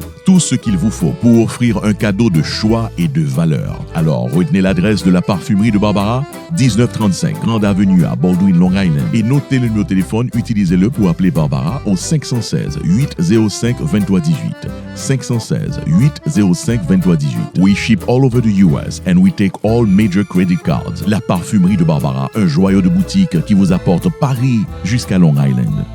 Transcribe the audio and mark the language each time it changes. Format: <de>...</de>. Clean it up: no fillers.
<fr>Tout ce qu'il vous faut pour offrir un cadeau de choix et de valeur. Alors, retenez l'adresse de la parfumerie de Barbara, 1935 Grande Avenue à Baldwin, Long Island. Et notez le numéro de téléphone, utilisez-le pour appeler Barbara au 516 805 2318. 516 805 2318.</fr> <en>We ship all over the US and we take all major credit cards.</en> <fr>La parfumerie de Barbara, un joyau de boutique qui vous apporte Paris jusqu'à Long Island.</fr>